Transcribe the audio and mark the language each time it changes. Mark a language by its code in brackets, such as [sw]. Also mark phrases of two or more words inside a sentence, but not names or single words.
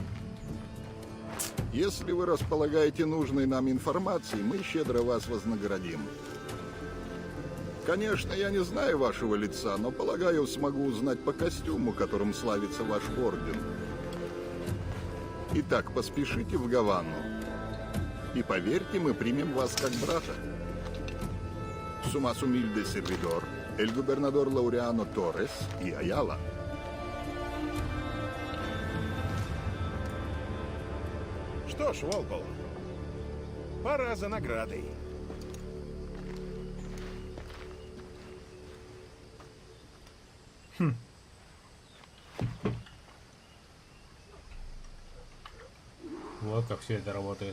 [ru] Если вы располагаете нужной нам информацией, мы щедро вас вознаградим. Конечно, я не знаю вашего лица, но, полагаю, смогу узнать по костюму, которым славится ваш орден. Итак, поспешите в Гавану. И поверьте, мы примем вас как брата. [es] Su más humilde servidor, el gobernador Laureano Torres y Ayala. [ru] Что ж, Уолпол, пора за наградой. Вот как все это работает.